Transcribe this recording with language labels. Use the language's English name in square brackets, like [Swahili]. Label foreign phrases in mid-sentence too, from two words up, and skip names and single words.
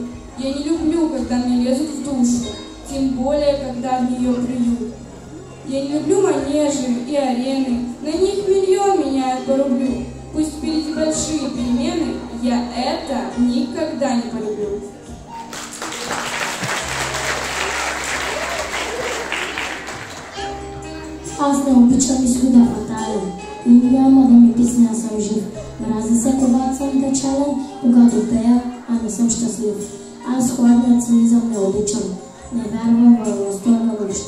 [Russian] Я не люблю, когда мне лезут в душу, тем более, когда в нее плюют. Я не люблю манежи и арены, на них миллион меняют по рублю. Пусть впереди большие перемены, я это никогда не полюблю. [Bulgarian] Аз не обичам изхода фатален и няма да ми писне, аз съм жив. Мрази се, когато съм печален, когато пея, а не съм щастлив. Аз хладният цинизъм не обичам, не вярвам в възторга въобще.